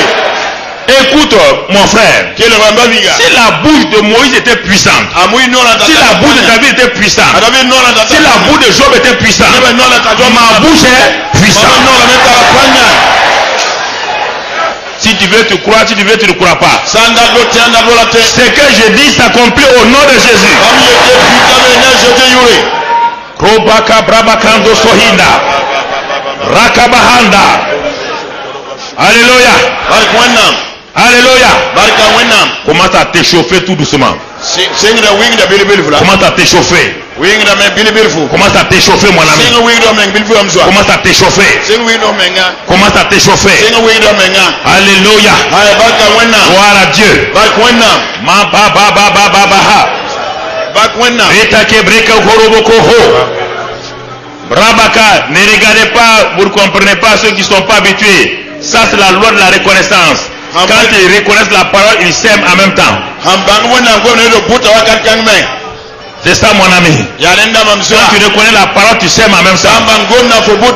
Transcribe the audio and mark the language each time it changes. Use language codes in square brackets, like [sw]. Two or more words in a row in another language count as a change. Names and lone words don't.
[fr] Écoute mon frère, si la bouche de Moïse était puissante, si la bouche de David était puissante, si la bouche de Job était puissante, ma bouche est puissante. Si tu veux, tu crois. Si tu veux, tu ne crois pas. Ce que je dis s'accomplit au nom de Jésus. Robaka brabakando sohinda. Rakabahanda. Alléluia. Alléluia. Commence à t'échauffer tout doucement. Commence à t'échauffer. Commence à t'échauffer, mon ami. Commence à t'échauffer. Commence à t'échauffer. Alléluia. Gloire à Dieu. Ma ba ba ba ba ba ba ha. Etake breka koroboko ho. Brabaka, ne regardez pas, vous ne comprenez pas ceux qui ne sont pas habitués. Ça c'est la loi de la reconnaissance. Quand ils reconnaissent la parole, ils s'aiment en même temps. C'est ça mon ami. Quand tu reconnais la parole, tu s'aimes en même temps.